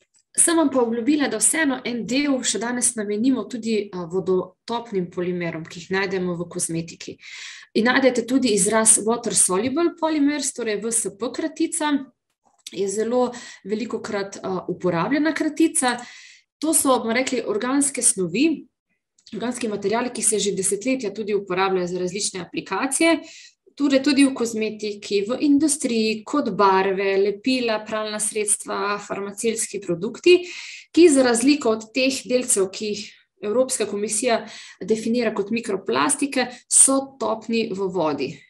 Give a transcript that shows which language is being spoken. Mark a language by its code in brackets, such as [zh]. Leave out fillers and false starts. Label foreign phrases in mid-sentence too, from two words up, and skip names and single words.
[sl] Sem vam pa obljubila, da vseeno en del še danes namenimo tudi vodotopnim polimerom, ki jih najdemo v kozmetiki. In najdete tudi izraz [en] water soluble polymers, [sl] torej WSP kratica, je zelo velikokrat uporabljena kratica. To so, bomo rekli, organske snovi, organski materiali, ki se že desetletja tudi uporabljajo za različne aplikacije, torej tudi v kozmetiki, v industriji, kot barve, lepila, pralna sredstva, farmacevtski produkti, ki za razliko od teh delcev, ki jih Evropska komisija definira kot mikroplastike, so topni v vodi.